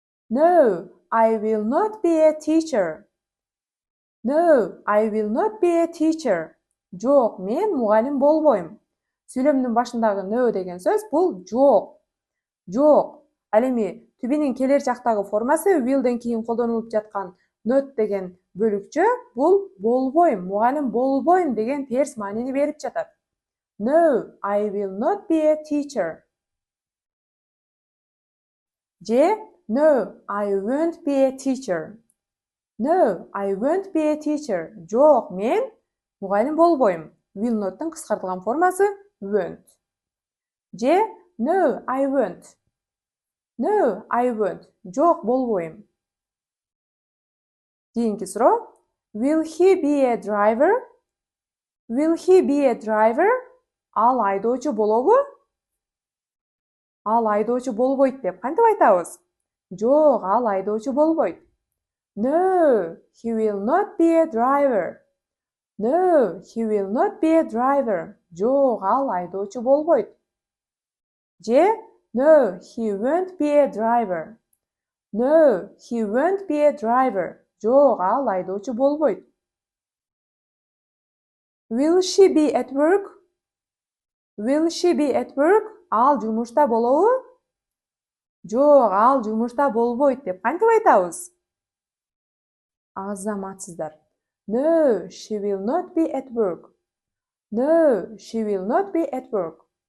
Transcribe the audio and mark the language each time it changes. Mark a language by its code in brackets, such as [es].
[en] No, I will not be a teacher. No, I will not be a teacher. [ky] Жок, мен мугалим болбойм. Сүйлөмдүн башындагы no деген сөз бул жок. Жок. Ал эми to be'нин келер чактагы формасы will'ден кийин колдонулуп жаткан not деген бөлүкчө бул болбойм, мугалим болбойм деген терс маанини берип жатат. [en] No, I will not be a teacher. Же no, I won't be a teacher. No, I won't be a teacher. [ky] Жок, мен мугалим болбойм. Will not'тун кыскартылган формасы won't. [en] Же no, I won't. No, I won't. [ky] Жок, болбойм. Кийинки суроо. [en] Will he be a driver? Will he be a driver? [ky] Ал айдоочу болобу? Ал айдоочу болбойт деп кантип айтабыз? Жок, ал айдоочу болбойт. [en] No, he will not be a driver. No, he will not be a driver. [ky] Жок, ал айдоочу болбойт. [en] Же no, he won't be a driver. No, he won't be a driver. [ky] Жок, ал айдоочу болбойт. [en] Will she be at work? Will she be at work? [ky] Ал жумушта болобу? Жок, ал жумушта болбойт деп кантип айтабыз? Азаматсыздар. [en] No, she will not be at work. No, she will not be at work.